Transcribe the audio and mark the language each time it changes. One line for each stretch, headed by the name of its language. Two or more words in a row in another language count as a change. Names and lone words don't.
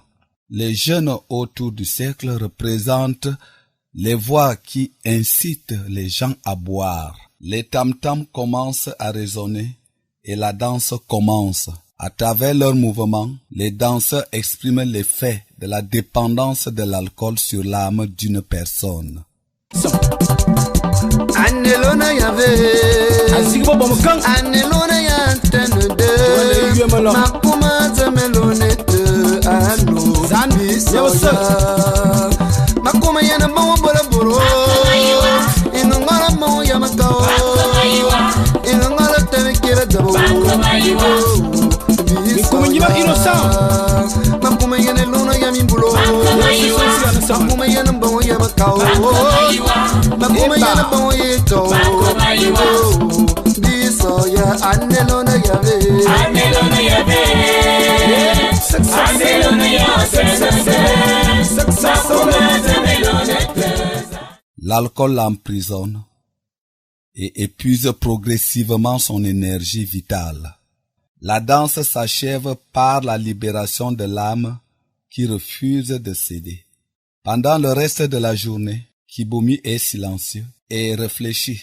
French: Les jeunes autour du cercle représentent les voix qui incitent les gens à boire. Les tam-tams commencent à résonner et la danse commence. À travers leurs mouvements, les danseurs expriment l'effet de la dépendance de l'alcool sur l'âme d'une personne.
Lingala: Anelona yave Azigbo bomkan Anelona yantenede Makuma zemelonete Anu Zambi Yosa Makuma yana bawa bola boro Inungala mawa yamakao Inungala teme kira dabo Makuma yiba innocent Makuma yana luna yamimbulo Makuma yana bawa yamakao Makuma yana bawa yeto Disoya anelona yave Anelona yave Anelona yave
French: L'alcool l'emprisonne et épuise progressivement son énergie vitale. La danse s'achève par la libération de l'âme qui refuse de céder. Pendant le reste de la journée, Kibomi est silencieux et réfléchit.